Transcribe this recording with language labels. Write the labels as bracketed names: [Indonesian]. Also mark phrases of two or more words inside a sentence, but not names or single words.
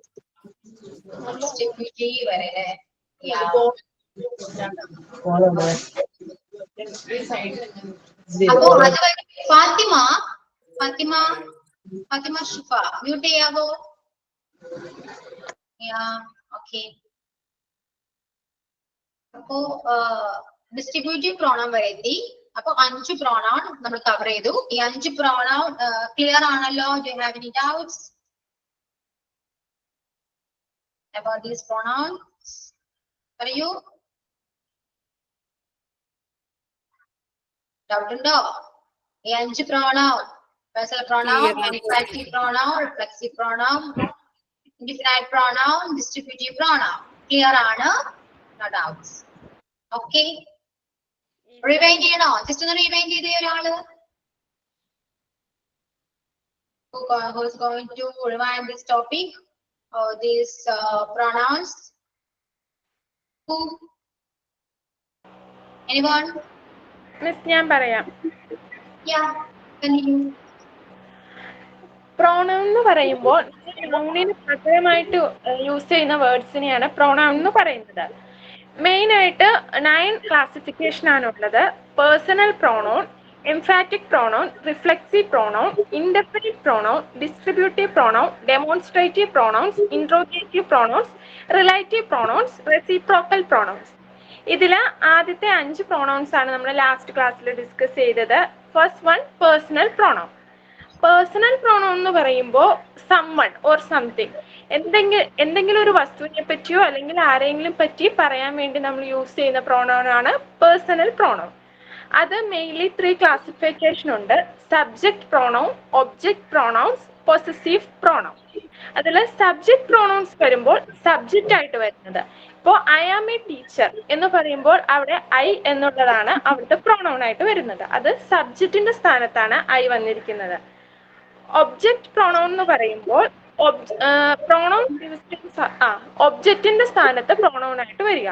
[Malayalam] ഡിസ്ട്രിബ്യൂട്ടീവ് വരെ അല്ലേ? അപ്പോ അത് ഫാത്തിമ ഷിഫ മ്യൂട്ട് ചെയ്യാവോ? ഓക്കെ. അപ്പോ ഡിസ്ട്രിബ്യൂട്ടീവ് പ്രോണൗൺ വരെ എത്തി. അപ്പൊ 5 പ്രോണൗൺ നമ്മൾ കവർ ചെയ്തു. ഈ 5 പ്രോണൗൺ ക്ലിയർ ആണല്ലോ? [English] do you have any doubts about these pronouns? [Malayalam] പറയൂ. ഡൗട്ട് ഉണ്ടോ? ഈ 5 പ്രോണൗൺ, [English] personal pronoun, infinitive pronoun, reflexive pronoun, indefinite pronoun, distributive pronoun. Clear ആണ്? No doubts. Okay. [Malayalam] Rewind ചെയ്യണോ? Just ഒന്ന് rewind ചെയ്തേ ഒരാള്. [English] Who is going to rewind this topic or these pronouns? Who? Anyone? Miss, [Malayalam] ഞാൻ പറയാം. [English] Yeah, continue. [Malayalam] Pronoun എന്ന് പറയുമ്പോൾ noun-ന് പകരമായിട്ട് യൂസ് ചെയ്യുന്ന വേർഡ്സിനെയാണ് pronoun എന്ന് പറയുന്നത്. മെയിൻ ആയിട്ട് 9 ക്ലാസിഫിക്കേഷൻ ആണുള്ളത്. [English] പേഴ്സണൽ pronoun, emphatic pronoun, reflexive pronoun, indefinite pronoun, distributive pronoun, demonstrative pronouns, interrogative pronouns, relative pronouns, reciprocal pronouns. [Malayalam] ഇതില് ആദ്യത്തെ 5 pronouns ആണ് നമ്മൾ ലാസ്റ്റ് ക്ലാസ്സിൽ ഡിസ്കസ് ചെയ്തത്. [English] first one personal pronoun. പേഴ്സണൽ pronoun [Malayalam] എന്ന് പറയുമ്പോൾ [English] someone or something, [Malayalam] എന്തെങ്കിലും ഒരു വസ്തുവിനെ പറ്റിയോ അല്ലെങ്കിൽ ആരെങ്കിലും പറ്റി പറയാൻ വേണ്ടി നമ്മൾ യൂസ് ചെയ്യുന്ന pronoun ആണ് [English] personal pronoun. [Malayalam] അത് മെയിൻലി 3 ക്ലാസിഫിക്കേഷൻ ഉണ്ട്. [English] subject pronoun, object pronouns, possessive pronoun. [Malayalam] അതിൽ [English] subject pronouns [Malayalam] വരുമ്പോൾ സബ്ജക്റ്റ് ആയിട്ട് വരുന്നത്. ഇപ്പോൾ [English] I am a teacher [Malayalam] എന്ന് പറയുമ്പോൾ അവിടെ ഐ എന്നുള്ളതാണ് അവിടുത്തെ pronoun ആയിട്ട് വരുന്നത്. അത് സബ്ജക്റ്റിന്റെ സ്ഥാനത്താണ് ഐ വന്നിരിക്കുന്നത്. [English] object pronoun [Malayalam] എന്ന് പറയുമ്പോൾ ഒബ്ജക്റ്റിന്റെ സ്ഥാനത്ത് pronoun ആയിട്ട് വരിക.